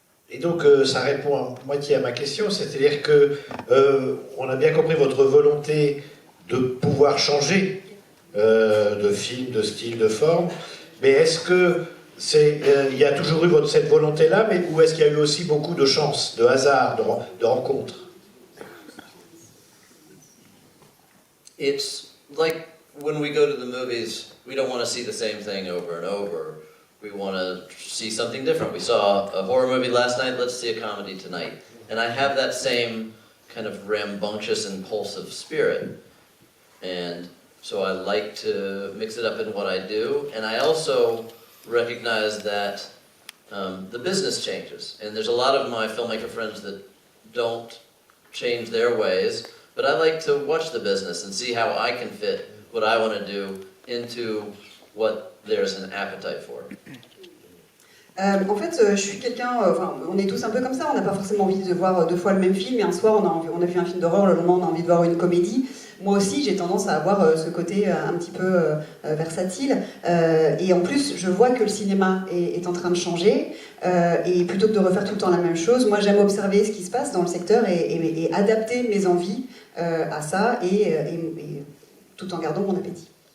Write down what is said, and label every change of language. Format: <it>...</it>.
<fr>Et donc ça répond à moitié à ma question, c'est-à-dire que on a bien compris votre volonté de pouvoir changer de film, de style, de forme, mais est-ce que il y a toujours eu cette volonté-là, mais ou est-ce qu'il y a eu aussi beaucoup de chance, de hasard, de rencontres?</fr> <en>It's like when we go to the movies, we don't want to see the same thing over and over. We want to see something different. We saw a horror movie last night, let's see a comedy tonight. And I have that same kind of rambunctious, impulsive spirit. And so I like to mix it up in what I do. And I also recognize that the business changes. And there's a lot of my filmmaker friends that don't change their ways, but I like to watch the business and see how I can fit what I want to do into what there's an appetite for.</en> <fr>En fait, je suis quelqu'un, on est tous un peu comme ça, on n'a pas forcément envie de voir 2 fois le même film, et un soir on a vu un film d'horreur, le lendemain on a envie de voir une comédie. Moi aussi, j'ai tendance à avoir ce côté un petit peu versatile, et en plus, je vois que le cinéma est en train de changer, et plutôt que de refaire tout le temps la même chose, moi j'aime observer ce qui se passe dans le secteur et adapter mes envies à ça, et tout en gardant mon appétit.</fr>